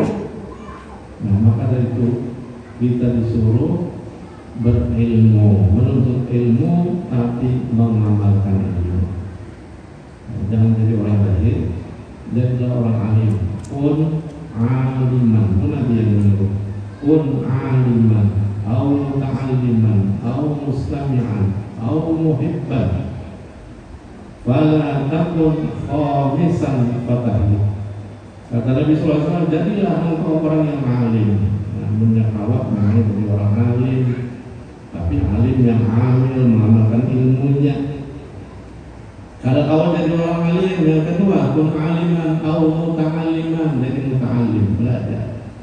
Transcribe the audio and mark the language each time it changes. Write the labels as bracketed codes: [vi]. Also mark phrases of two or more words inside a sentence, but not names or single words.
[id] Nah, maka dari itu kita disuruh berilmu, menuntut ilmu, tapi mengamalkan ilmu. Jangan jadi orang jahil, jadilah orang alim. [ar] كن عالما, [id] pun Nabi yang menyuruh. [ar] كن عالما, أو متعلما، أو مستمعا، أو محبا. فلا تكن خامسا فتهلك. [id] Kata Nabi SAW, jadilah engkau orang yang alim. Namun yang awak namanya jadi orang alim, tapi alim yang amil, mengamalkan ilmunya. Kalau awal jadi orang alim, yang kedua [ar] كن عالما أو متعلما, [id] jadi muta'allim, belajar.